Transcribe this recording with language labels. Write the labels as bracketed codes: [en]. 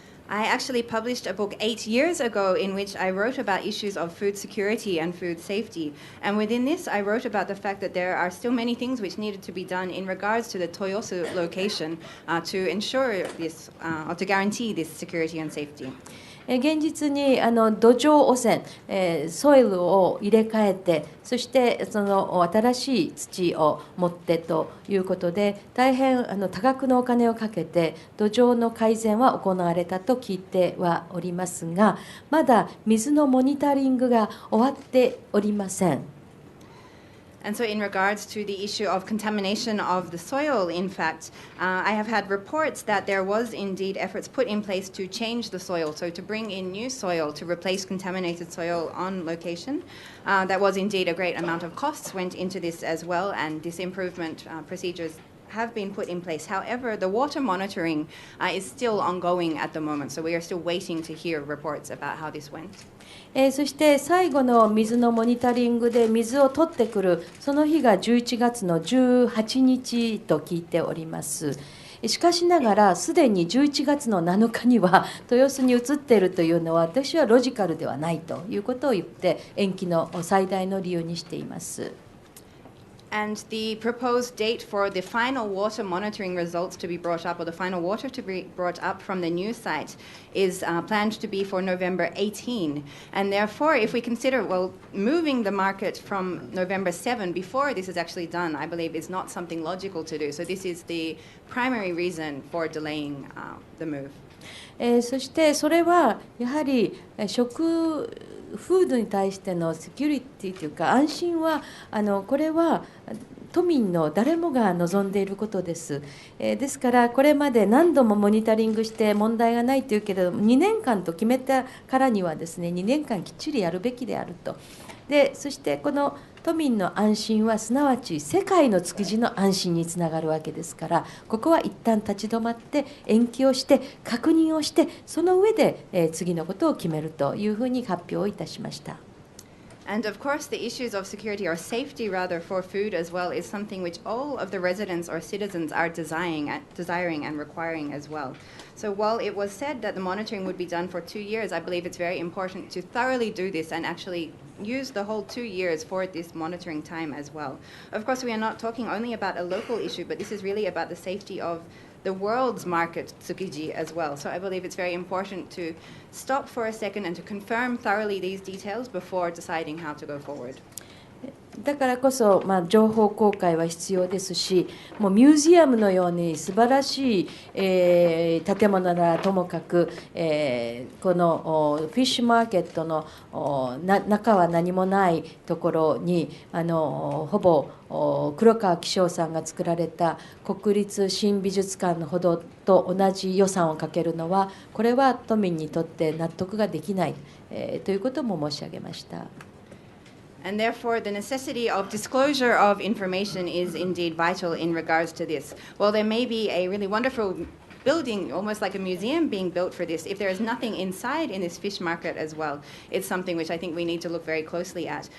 [en] I actually published a book 8 years ago in which I wrote about issues of food security and food safety. And within this, I wrote about the fact that there are still many things which needed to be done in regards to the Toyosu location to ensure this, or to guarantee this security and safety. [ja] 現実に土壌汚染、ソイルを入れ替えて、そしてその新しい土を持ってということで、大変多額のお金をかけて土壌の改善は行われたと聞いてはおりますが、まだ水のモニタリングが終わっておりません。 [en] And so in regards to the issue of contamination of the soil, in fact, I have had reports that there was indeed efforts put in place to change the soil, so to bring in new soil to replace contaminated soil on location. That was indeed a great amount of costs went into this as well, and this improvement procedures have been put in place. However, the water monitoring is still ongoing at the moment, so we are still waiting to hear reports about how this went. [ja] そして最後の水のモニタリングで水を取ってくるその日が11月の18日と聞いております。しかしながらすでに11月の7日には豊洲に移っているというのは私はロジカルではないということを言って延期の最大の理由にしています。 [en] And the proposed date for the final water monitoring results to be brought up, or the final water to be brought up from the new site, is planned to be for November 18. And therefore, if we consider, well, moving the market from November 7 before this is actually done, I believe is not something logical to do. So this is the primary reason for delaying the move. [ja] そしてそれはやはりフードに対してのセキュリティというか安心はこれは都民の誰もが望んでいることです。ですからこれまで何度もモニタリングして問題がないというけれども2年間と決めたからにはですね2年間きっちりやるべきであると。でそしてこの都民の安心はすなわち世界の築地の安心につながるわけですから、ここは一旦立ち止まって延期をして確認をしてその上で次のことを決めるというふうに発表をいたしました。 [en] And of course, the issues of security or safety, rather, for food as well is something which all of the residents or citizens are desiring and requiring as well. So while it was said that the monitoring would be done for 2 years, I believe it's very important to thoroughly do this and actually use the whole 2 years for this monitoring time as well. Of course, we are not talking only about a local issue, but this is really about the safety of the world's market, Tsukiji, as well. So I believe it's very important to stop for a second and to confirm thoroughly these details before deciding how to go forward. [ja] だからこそ、情報公開は必要ですし、もうミュージアムのように素晴らしい、建物ならともかく、このフィッシュマーケットの中は何もないところにほぼ黒川紀章さんが作られた国立新美術館のほどと同じ予算をかけるのはこれは都民にとって納得ができない、ということも申し上げました。 [en] And therefore, the necessity of disclosure of information is indeed vital in regards to this. While there may be a really wonderful building, almost like a museum being built for this, if there is nothing inside in this fish market as well, it's something which I think we need to look very closely at.